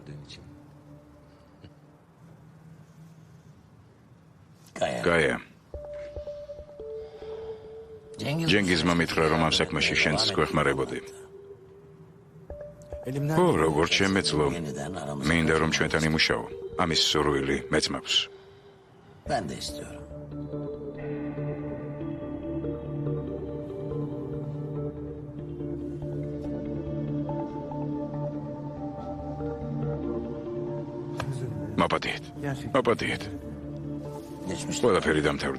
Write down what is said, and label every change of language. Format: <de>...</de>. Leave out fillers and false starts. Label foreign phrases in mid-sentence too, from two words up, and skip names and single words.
<ka>გაია. ჯენგიზმა მითხრა, რომ ამ საქმეში შენც გვეხმარებოდი. ო, როგორც შემეძლო. მინდა რომ ჩვენთან იმუშაო. ამის სურვილი მეც მაქვს.</ka> <tr>Ben de istiyorum.</tr> <ka>მაპატიეთ. ყველაფერი დამთავრდა.</ka>